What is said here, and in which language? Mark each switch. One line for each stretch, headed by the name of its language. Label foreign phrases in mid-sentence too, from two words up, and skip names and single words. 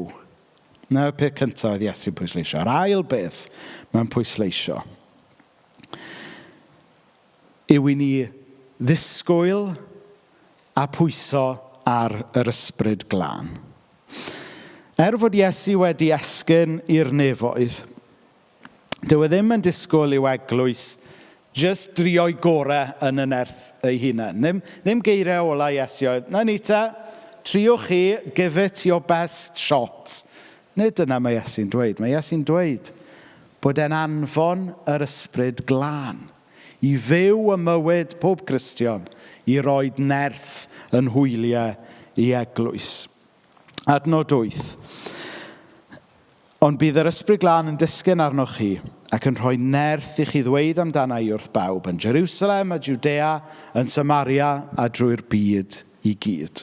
Welsh: Na'r peth cyntaf oedd Iesu'n pwysleisio. Yr ail beth mae'n pwysleisio yw i ni ddisgwyl a pwyso ar yr ysbryd glân. Fod Iesu wedi esgyn i'r nefoedd, dyw e ddim yn disgwyl i'w eglwys jyst drio'i gorau yn y nerth ei hunain. Ddim geiriau ola Iesu oedd, na ni ta, triwch chi,
English: give it your best shot.
Welsh: Nid yna mae Iesu'n dweud. Mae Iesu'n dweud bod e'n anfon yr ysbryd glân i fyw y mywyd pob Cristion, i roed nerth yn hwyliau i eglwys. Adnod 8. Ond bydd yr ysbryd glân yn disgyn arnoch chi ac yn rhoi nerth i chi ddweud amdana i wrth bawb yn Jerusalem a Judea, yn Samaria a drwy'r byd i gyd.